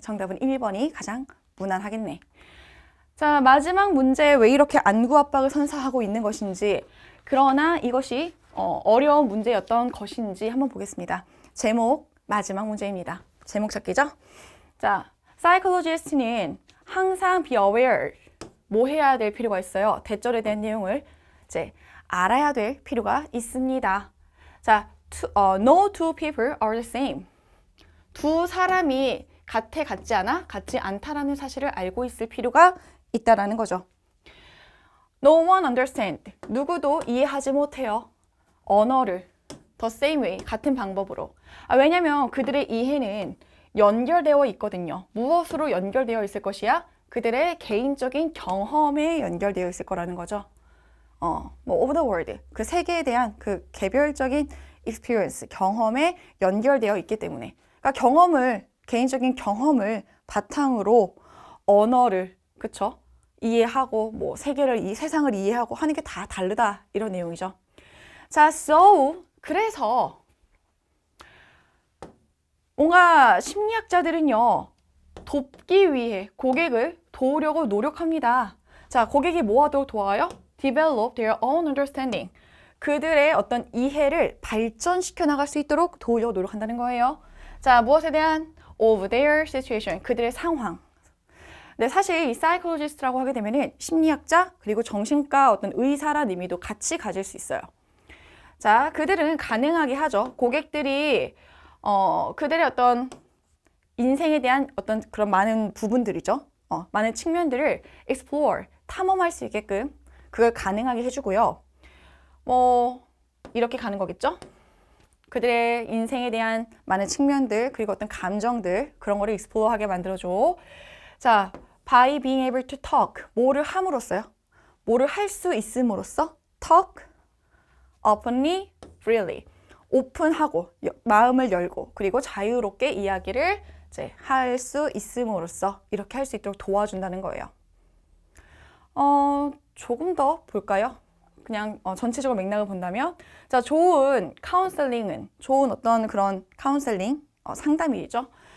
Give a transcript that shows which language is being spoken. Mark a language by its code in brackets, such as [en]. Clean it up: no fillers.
[ko] 정답은 1번이 가장 무난하겠네. 자, 마지막 문제 왜 이렇게 안구 압박을 선사하고 있는 것인지, 그러나 이것이 어려운 문제였던 것인지 한번 보겠습니다. 제목, 마지막 문제입니다. 제목 찾기죠? 자, psychologist는 항상 [en] be aware, [ko] 뭐 해야 될 필요가 있어요? 대절에 대한 내용을 이제 알아야 될 필요가 있습니다. [en] 자, no two people are the same. [ko] 두 사람이 같지 않아? 같지 않다라는 사실을 알고 있을 필요가 있다라는 거죠. [en] No one understand. [ko] 누구도 이해하지 못해요. 언어를 [en] the same way, [ko] 같은 방법으로. 왜냐면 그들의 이해는 연결되어 있거든요. 무엇으로 연결되어 있을 것이야? 그들의 개인적인 경험에 연결되어 있을 거라는 거죠. 뭐 [en] over the world, [ko] 그 세계에 대한 그 개별적인 experience, 경험에 연결되어 있기 때문에. 그러니까 개인적인 경험을 바탕으로 언어를, 그쵸? 이해하고, 뭐, 이 세상을 이해하고 하는 게 다 다르다. 이런 내용이죠. 자, so, 그래서, 뭔가 심리학자들은요, 돕기 위해 고객을 도우려고 노력합니다. 자, 고객이 뭐 하도록 도와요? [en] Develop their own understanding. [ko] 그들의 어떤 이해를 발전시켜 나갈 수 있도록 도우려고 노력한다는 거예요. 자, 무엇에 대한? [en] Of their situation. [ko] 그들의 상황. 네, 사실 이 psychologist라고 하게 되면은 심리학자 그리고 정신과 어떤 의사라는 의미도 같이 가질 수 있어요. 자, 그들은 가능하게 하죠. 고객들이 그들의 어떤 인생에 대한 어떤 그런 많은 부분들이죠. 많은 측면들을 explore, 탐험할 수 있게끔 그걸 가능하게 해주고요. 뭐 이렇게 가는 거겠죠? 그들의 인생에 대한 많은 측면들 그리고 어떤 감정들 그런 거를 explore하게 만들어줘. [en] 자, by being able to talk, [ko] 뭐를 함으로써요? 뭐를 할 수 있음으로써 [en] talk openly, freely. [ko] 오픈하고 마음을 열고 그리고 자유롭게 이야기를 이제 할 수 있음으로써 이렇게 할 수 있도록 도와준다는 거예요. 조금 더 볼까요? 그냥 전체적으로 맥락을 본다면 자, 좋은 카운셀링은 좋은 어떤 그런 카운셀링 상담이죠.